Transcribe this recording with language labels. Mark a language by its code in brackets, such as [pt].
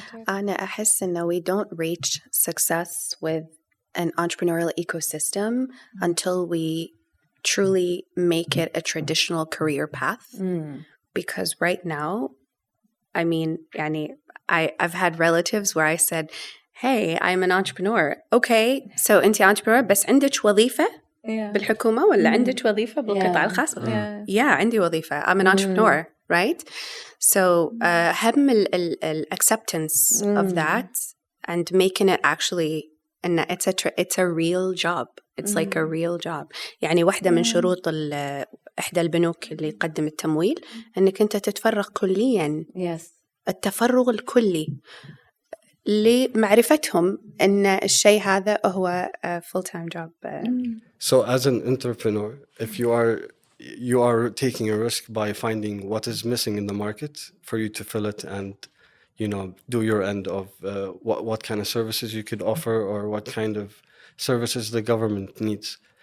[ar] أنا أحس إنه [en] we don't reach success with an entrepreneurial ecosystem until we truly make it a traditional career path. Because right now, I mean, يعني I've had relatives where I said, hey, I'm an entrepreneur. Okay, so [ar] أنت entrepreneur بس عندك وظيفة بالحكومة ولا عندك وظيفة بالقطاع الخاص؟ [en] Yeah, [ar] عندي وظيفة. [en] I'm an entrepreneur, right? So [ar] هم ال [en] acceptance of that and making it actually and it's a real job. It's like a real job. [ar] يعني واحدة من شروط إحدى البنوك اللي يقدم التمويل إنك أنت تتفرغ كلياً. [en] Yes. [ar] التفرغ الكلي لمعرفتهم إن الشيء هذا هو [en] a full-time job. So as an entrepreneur, if you are you are taking a risk by finding what is missing in the market for you to fill it and, you know, do your end of what kind of services you could offer or what kind of services the government needs.